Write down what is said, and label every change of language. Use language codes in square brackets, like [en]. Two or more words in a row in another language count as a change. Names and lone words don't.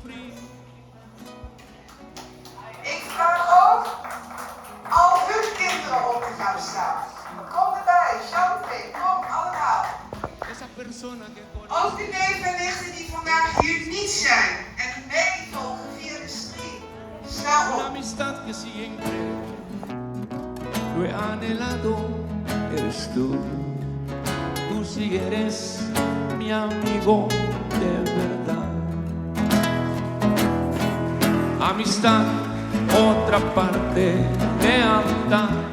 [nl] Ik vraag ook al hun kinderen op te gaan staan. Kom erbij, Chante, kom allemaal. Ook de neven en nichten die vandaag hier niet zijn en meevolgen via de stream. Sta op. [es] Lo he anhelado, eres tú. Tú sí eres mi amigo de verdad. Amistad, otra parte, lealtad.